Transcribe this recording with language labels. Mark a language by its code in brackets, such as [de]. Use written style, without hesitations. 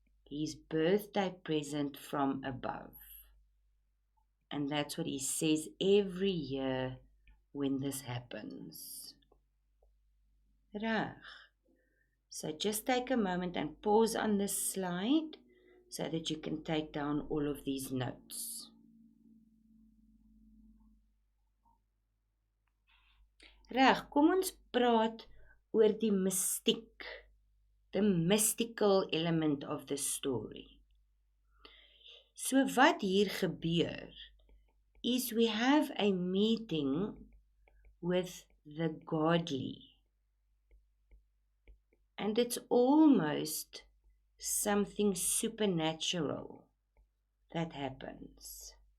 [en] His birthday present from above. And that's what he says every year when this happens. Reg. So just take a moment and pause on this slide so that you can take down all of these notes. [af] Reg, kom ons praat oor die mystiek. [en] The mystical element of the story. [af] So wat hier gebeur is [en] we have a meeting with the godly. And it's almost something supernatural that happens.